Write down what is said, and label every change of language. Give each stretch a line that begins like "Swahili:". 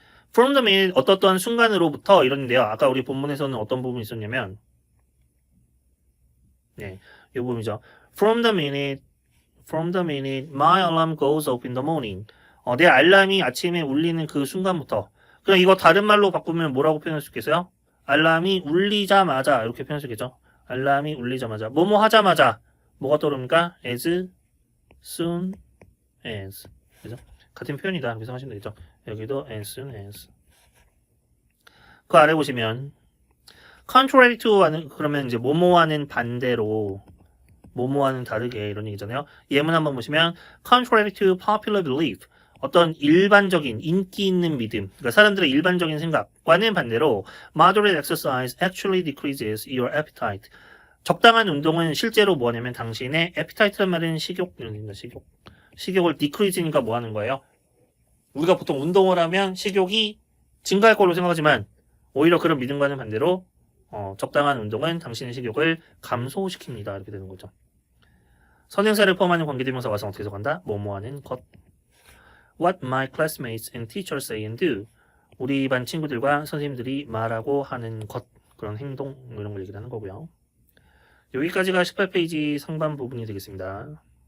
English: From the minute
Korean: 어떤 순간으로부터 이러는데요. 아까 우리 본문에서는 어떤 부분이 있었냐면 네, 이 부분이죠.
English: From the minute my alarm goes up in the morning.
Korean: 내 알람이 아침에 울리는 그 순간부터. 그럼 이거 다른 말로 바꾸면 뭐라고 표현할 수 있겠어요? 알람이 울리자마자 이렇게 표현할 수 있겠죠? 알람이 울리자마자 뭐뭐 하자마자 뭐가 떠오릅니까?
English: As soon as.
Korean: 그죠? 같은 표현이다. 이렇게 생각하시면 되겠죠? 여기도 as soon as. 그 아래 보시면 contrary to 하는 그러면 이제 뭐뭐와는 반대로 뭐뭐와는 다르게 이런 얘기잖아요. 예문 한번 보시면
English: contrary to popular belief
Korean: 어떤 일반적인 인기 있는 믿음 그러니까 사람들의 일반적인 생각과는 반대로
English: moderate exercise actually decreases your appetite
Korean: 적당한 운동은 실제로 뭐냐면 당신의 appetite란 말은 식욕입니다. 식욕을 decrease니까 뭐 하는 거예요? 우리가 보통 운동을 하면 식욕이 증가할 걸로 생각하지만 오히려 그런 믿음과는 반대로 적당한 운동은 당신의 식욕을 감소시킵니다. 이렇게 되는 거죠. 선행사를 포함하는 관계대명사 와서 어떻게 해석한다? 뭐뭐하는 것.
English: What my classmates and teachers say and do.
Korean: 우리 반 친구들과 선생님들이 말하고 하는 것. 그런 행동 이런 걸 얘기하는 거고요. 여기까지가 18페이지 상반 부분이 되겠습니다.